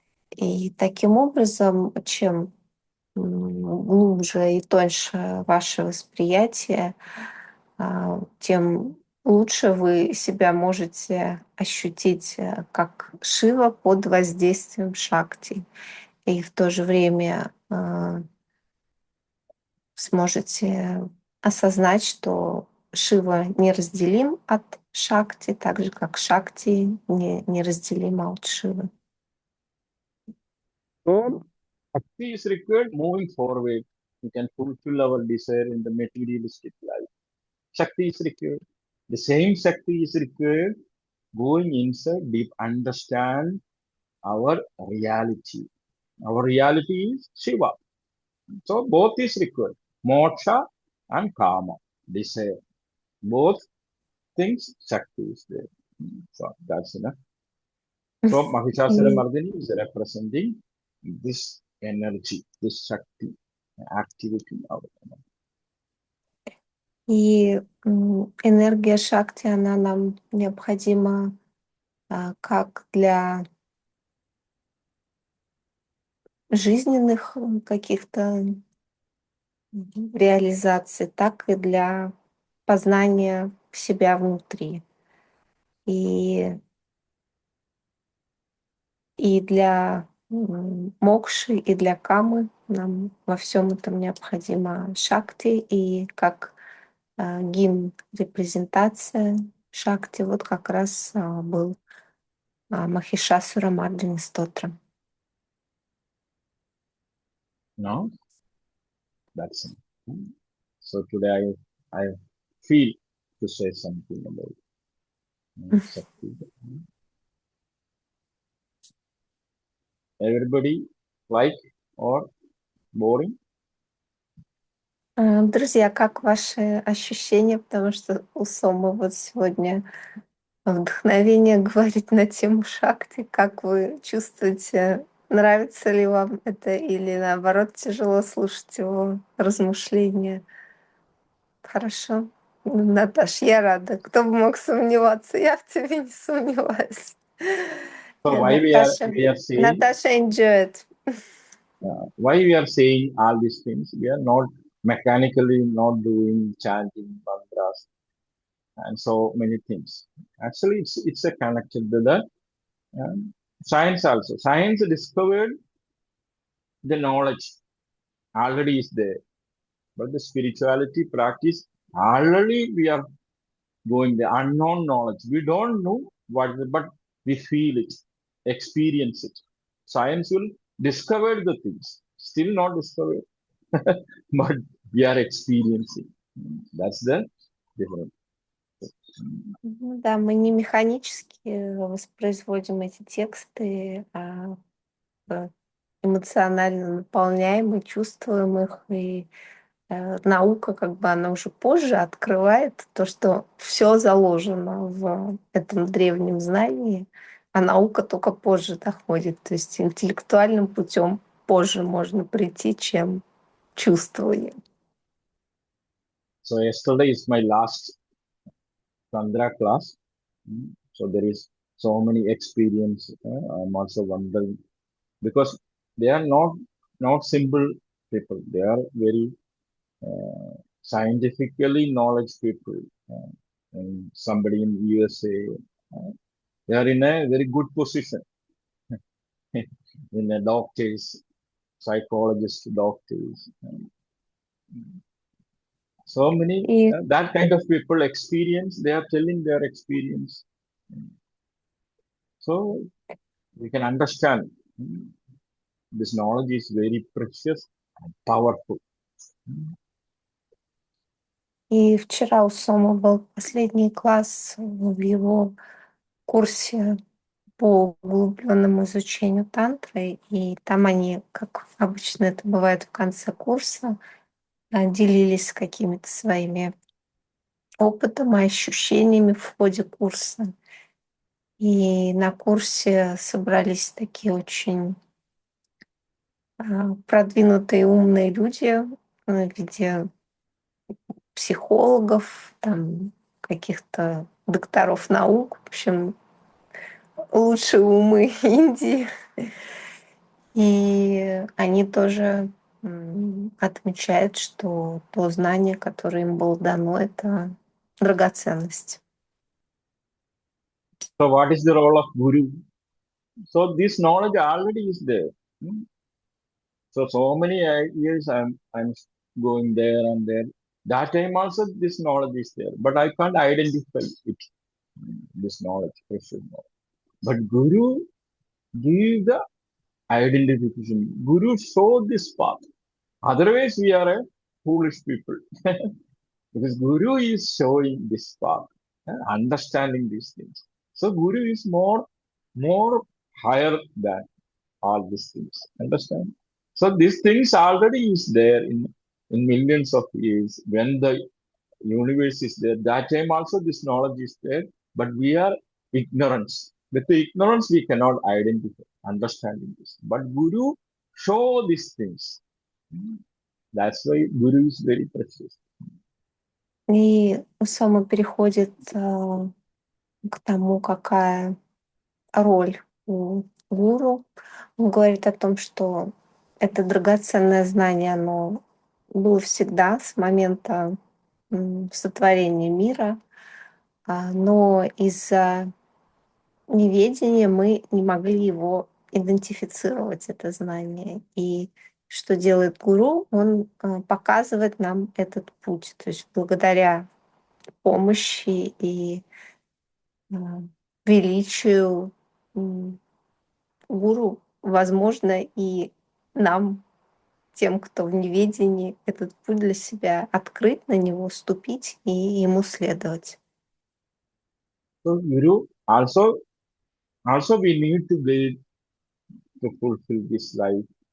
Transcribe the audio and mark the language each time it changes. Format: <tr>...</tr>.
<ru>И таким образом, чем глубже и тоньше ваше восприятие, тем лучше вы себя можете ощутить как Шива под воздействием Шакти. И в то же время сможете осознать, что Шива неразделим от Шакти, так же как Шакти неразделима от Шивы.</ru> <en>So, Bhakti is required moving forward. We can fulfill our desire in the materialistic life. Shakti is required. The same Shakti is required going inside deep, understand our reality. Our reality is Shiva. So both is required. Moksha and Kama, desire. Both things Shakti is there. So that's enough. So Mahishasura</en> <ru>И,</ru> <en>Mardini is representing this energy, this Shakti, activity of it.</en> <ru>энергия Шакти, она нам необходима как для жизненных каких-то реализаций, так и для познания себя внутри. И для мокши, и для камы нам во всем этом необходимо шакти. И как гимн, репрезентация шакти, вот как раз был Махишасура Мардини Стотра.</ru> <en>No, that's it. So today I feel to say something about Shakti. Everybody like or boring?</en> <ru>Друзья, как ваши ощущения? Потому что у Сомы вот сегодня вдохновение говорить на тему шакти. Как вы чувствуете, нравится ли вам это или наоборот тяжело слушать его размышления? Хорошо. Наташ, я рада. Кто бы мог сомневаться? Я в тебе не сомневаюсь.</ru> <en>So why</en> <ru>Наташа,</ru> <en>we are saying Наташа enjoyed. why we are saying all these things? We are not mechanically not doing chanting mantras and so many things. Actually, it's a connected to the science also. Science discovered the knowledge already is there, but the spirituality practice already we are going the unknown knowledge. We don't know what, but we feel it, experience it. Science will discover the things, still not discovered, but we are experiencing. That's the difference.</en> <ru>Ну да, мы не механически воспроизводим эти тексты, э, эмоционально наполняем и чувствуем их. И наука, как бы, она уже позже открывает то, что все заложено в этом древнем знании, а наука только позже доходит. То есть интеллектуальным путем позже можно прийти, чем чувствованием.</ru> <en>So yesterday is my last Chandra class. So there is so many experience. I'm also wondering because they are not simple people. They are very scientifically knowledge people. And somebody in USA, they are in a very good position in a doctors, psychologists, doctors. So many</en> <ru>И</ru> <en>that kind of people experience. They are telling their experience, so we can understand this knowledge is very precious and powerful.</en> <ru>И вчера у Сомы был последний класс в его курсе по углубленному изучению тантры, и там они, как обычно это бывает в конце курса, делились какими-то своими опытом и ощущениями в ходе курса. И на курсе собрались такие очень продвинутые умные люди в виде психологов, там, каких-то докторов наук, в общем, лучшие умы Индии. И они тоже отмечают, что то знание, которое им было дано, это драгоценность.</ru> <en>So what is the role of Guru? So this knowledge already is there. Hmm. So many years I'm going there and there. That time also this knowledge is there, but I can't identify it. This knowledge, precious knowledge. But Guru give the identification. Guru show this path. Otherwise, we are a foolish people. Because Guru is showing this path, understanding these things. So Guru is more higher than all these things. Understand? So these things already is there in millions of years. When the universe is there, that time also this knowledge is there, but we are ignorance. With the ignorance, we cannot identify, understanding this. But Guru show these things. That's why Guru is very precious.</en> <ru>И Усама переходит к тому, какая роль у гуру. Он говорит о том, что это драгоценное знание, оно было всегда с момента сотворения мира, но из-за неведения мы не могли его идентифицировать, это знание. И что делает гуру? Он показывает нам этот путь. То есть благодаря помощи и а, величию гуру, возможно, и нам, тем, кто в неведении, этот путь для себя открыть, на него ступить и ему следовать.</ru> <en>So Guru also we need to get to fulfill this life.</en>